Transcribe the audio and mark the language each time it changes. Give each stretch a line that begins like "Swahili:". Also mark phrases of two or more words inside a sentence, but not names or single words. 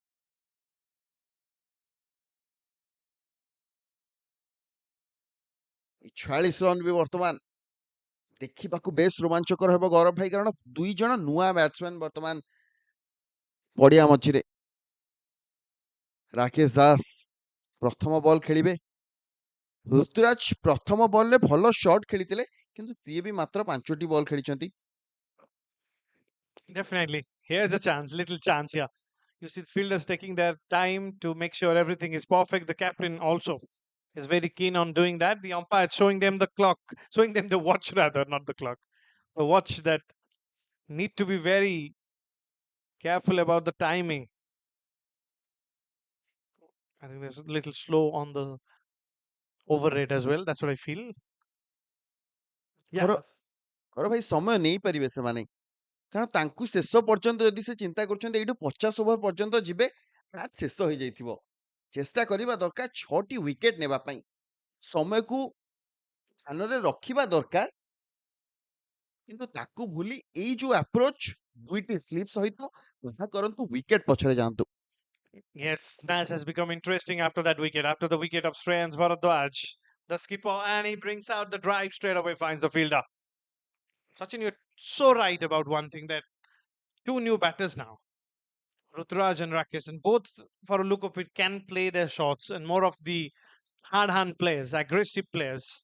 Odia: 46 ରନ୍ ବି ବର୍ତ୍ତମାନ ଦେଖିବାକୁ ବେଶ ରୋମାଞ୍ଚକର ହେବ ଗୌରବ ଭାଇ, କାରଣ ଦୁଇ ଜଣ ନୂଆ ବ୍ୟାଟ୍ସମ୍ୟାନ ବର୍ତ୍ତମାନ ପଡିଆ ମଝିରେ। ରାକେଶ ଦାସ ପ୍ରଥମ ବଲ୍ ଖେଳିବେ। ଋତୁରାଜ ପ୍ରଥମ ବଲରେ ଭଲ ସଟ୍ ଖେଳିଥିଲେ, କିନ୍ତୁ ସିଏ ବି ମାତ୍ର 5ଟି ବଲ୍ ଖେଳିଛନ୍ତି।
English: Definitely. Here's a chance, little chance here. You see the fielders taking their time to make sure everything is perfect. The captain also is very keen on doing that. The umpire is showing them the clock, showing them the watch rather, not the clock. The watch that need to be very careful about the timing. I think there's a little slow on the over rate as well. That's what I feel. Yeah.
Odia: ଗୌରବ ଭାଇ ସମୟ ନେଇପାରିବେ ସେମାନେ, କାରଣ ତାଙ୍କୁ ଶେଷ ପର୍ଯ୍ୟନ୍ତ ଯଦି ସେ ଚିନ୍ତା କରୁଛନ୍ତି ଏଇଠୁ 50 ଓଭର ପର୍ଯ୍ୟନ୍ତ ଯିବେ, ମ୍ୟାଚ୍ ଶେଷ ହେଇଯାଇଥିବ। ଚେଷ୍ଟା କରିବା ଦରକାର 6ଟି ୱିକେଟ ନେବା ପାଇଁ, ସମୟକୁ ଧ୍ୟାନରେ ରଖିବା ଦରକାର, କିନ୍ତୁ ତାକୁ ଭୁଲି ଏଇ ଯୋଉ ଆପ୍ରୋଚ 2ଟି ସ୍ଲିପ ସହିତ ଏହା କରନ୍ତୁ, ୱିକେଟ ପଛରେ ଯାଆନ୍ତୁ।
English: Yes, Nash has become interesting after that wicket, after the wicket of Shreyans Bharadwaj, the skipper, and he brings out the drive straight away, finds the fielder. Sachin, you're so right about one thing, that two new batters now, Ruturaj and Rakesh, and both, for a look of it, can play their shots, and more of the hard hand players, aggressive players.